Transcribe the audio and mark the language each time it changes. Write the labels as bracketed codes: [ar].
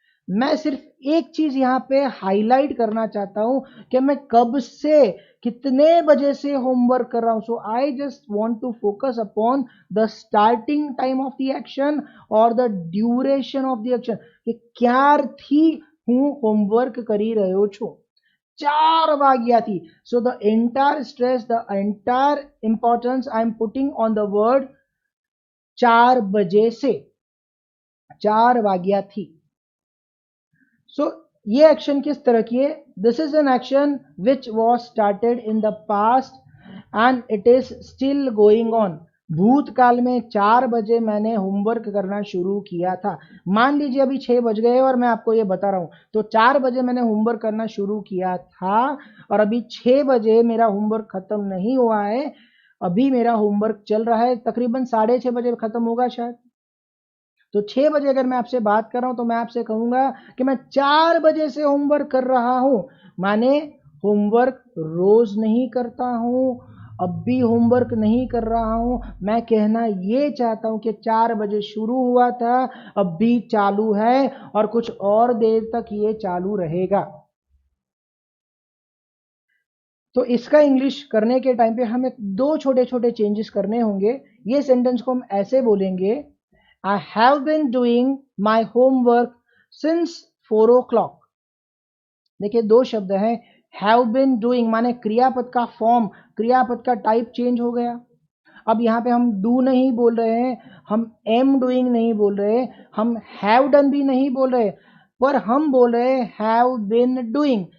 [hi] मैं सिर्फ एक चीज यहां पे हाईलाइट करना चाहता हूं कि मैं कब से कितने बजे से होमवर्क कर रहा हूं. [en] so I just want to focus upon the starting time of the action और the duration of the action, कि [gu] क्यारથી હું હોમવર્ક કરી રહ્યો છું. 4 વાગ્યાથી. [en] So the entire stress, the entire importance I am putting on the word [hi] 4 बजे से, [gu] 4 વાગ્યાથી. [hi] सो ये एक्शन किस तरह की है? [en] This is an action which was started in the past and it is still going on. [hi] भूतकाल में 4 बजे मैंने होमवर्क करना शुरू किया था. मान लीजिए अभी 6 बज गए और मैं आपको ये बता रहा हूं, तो 4 बजे मैंने होमवर्क करना शुरू किया था और अभी 6 बजे मेरा होमवर्क खत्म नहीं हुआ है. अभी मेरा होमवर्क चल रहा है, तकरीबन 6:30 बजे खत्म होगा शायद. तो 6 बजे अगर मैं आपसे बात कर रहा हूं तो मैं आपसे कहूंगा कि मैं 4 बजे से होमवर्क कर रहा हूं. माने होमवर्क रोज नहीं करता हूं, अब भी होमवर्क नहीं कर रहा हूं. मैं कहना ये चाहता हूं कि 4 बजे शुरू हुआ था, अब भी चालू है और कुछ और देर तक ये चालू रहेगा. तो इसका इंग्लिश करने के टाइम पे हमें 2 छोटे छोटे चेंजेस करने होंगे. ये सेंटेंस को हम ऐसे बोलेंगे, [en] I have been doing my homework since 4 o'clock. [hi] देखिए 2 शब्द हैं. have been doing माने क्रियापद का फॉर्म, क्रियापद का टाइप चेंज हो गया. अब यहाँ पे हम do नहीं बोल रहे हैं, हम am doing नहीं बोल रहे, हम have done भी नहीं बोल रहे, पर हम बोल रहे have been doing.